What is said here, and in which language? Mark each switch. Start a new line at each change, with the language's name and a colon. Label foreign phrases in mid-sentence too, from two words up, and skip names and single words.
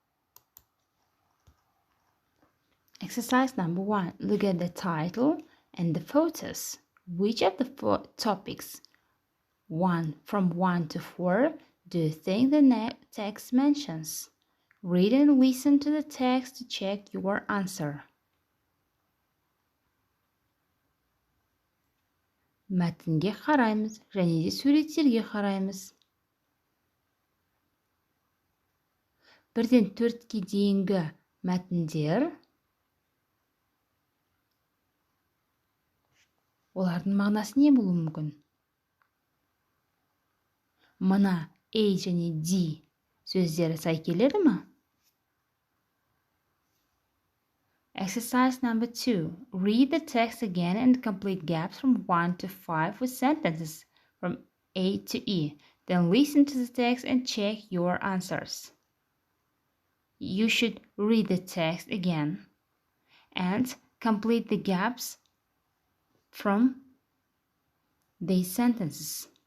English: Exercise number 1. Look at the title and the photos. Which of the topics, from 1 to 4, do you think the text mentions? Read and listen to the text to check your answer.
Kazakh: Мәтінге қараймыз және де суреттерге қараймыз. 1-ден 4-ке дейінгі мәтіндер, олардың мағынасы не болуы мүмкін? Мына A және D сөздері сай келеді ме?
English: Exercise number 2. Read the text again and complete gaps from 1 to 5 with sentences from A to E. Then listen to the text and check your answers. You should read the text again and complete the gaps from these sentences.